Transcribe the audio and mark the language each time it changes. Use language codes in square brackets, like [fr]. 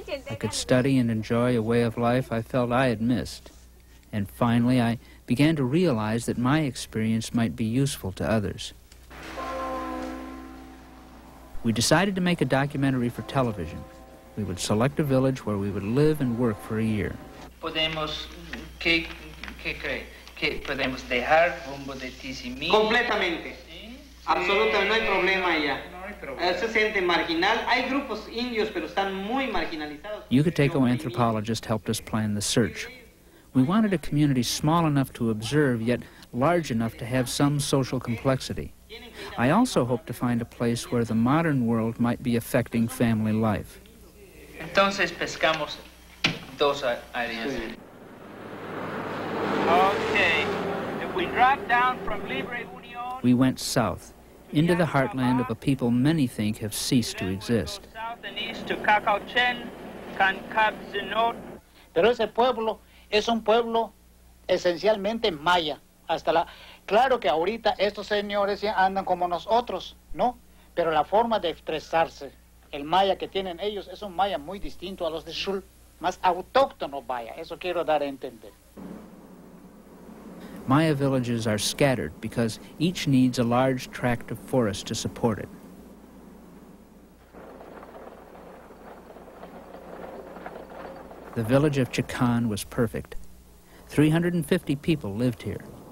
[en] I could study and enjoy a way of life I felt I had missed. And finally, I began to realize that my experience might be useful to others. We decided to make a documentary for television. We would select a village where we would live and work for a year. [es] Podemos, ¿qué cree? ¿Que podemos dejar rumbo de Tizimí? Completamente. Absolutamente, no hay problema allá. Se siente marginal. Hay grupos indios, pero están muy marginalizados. [en] Yucatec anthropologist helped us plan the search. We wanted a community small enough to observe, yet large enough to have some social complexity. I also hoped to find a place where the modern world might be affecting family life. [es] Entonces pescamos dos áreas. [en] Okay, if we drop down from Libre Union... We went south, into the heartland of a people many think have ceased to exist. South and east to Cacauchen, Cancabzinot. [es] Pero ese pueblo es un pueblo esencialmente maya. Claro que ahorita estos señores ya andan como nosotros, ¿no? Pero la forma de expresarse, el maya que tienen ellos es un maya muy distinto a los de Shul, más autóctono maya, eso quiero dar a entender. [en] Maya villages are scattered because each needs a large tract of forest to support it. The village of Chican was perfect. 350 people lived here.